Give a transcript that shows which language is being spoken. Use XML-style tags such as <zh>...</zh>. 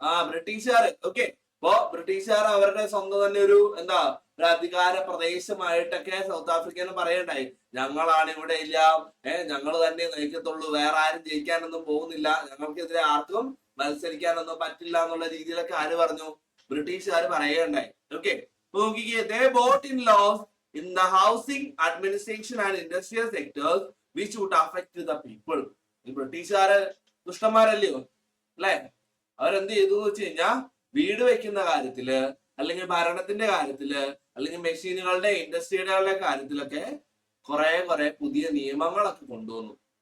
<ml>ബ്രിട്ടീഷുകാർ. ഓക്കെ, അപ്പോ ബ്രിട്ടീഷുകാർ അവരുടെ സ്വന്തം തന്നെ ഒരു ഒരു അധികാര പ്രദേശമായിട്ടൊക്കെ സൗത്ത് ആഫ്രിക്കയിൽ പറയണ്ടായി, ഞങ്ങളാണ് ഇവിടെ ഇല്ല, ഞങ്ങൾ തന്നെ നയിക്കത്തുള്ളൂ, വേറെ ആരും ജയിക്കാനൊന്നും പോകുന്നില്ല, ഞങ്ങൾക്കെതിരെ ആർക്കും മത്സരിക്കാനൊന്നും പറ്റില്ല എന്നുള്ള രീതിയിലൊക്കെ ആര് പറഞ്ഞു? ബ്രിട്ടീഷുകാർ പറയുകയുണ്ടായി. ഓക്കെ, നോക്കിക്കേ,</ml> <en>they brought in laws in the housing, administration and industrial sectors which would affect the people.</en> <ml>ഈ ബ്രിട്ടീഷുകാരെ ദുഷ്ടന്മാരല്ലയോ അല്ലെ? അവരെന്ത് ചെയ്തു എന്ന് വെച്ച് കഴിഞ്ഞാൽ വീട് വെക്കുന്ന കാര്യത്തില്, അല്ലെങ്കിൽ ഭരണത്തിന്റെ കാര്യത്തില്, അല്ലെങ്കിൽ മെഷീനുകളുടെ ഇൻഡസ്ട്രിയുടെ കാര്യത്തിലൊക്കെ കുറെ പുതിയ നിയമങ്ങളൊക്കെ കൊണ്ടുവന്നു.</ml>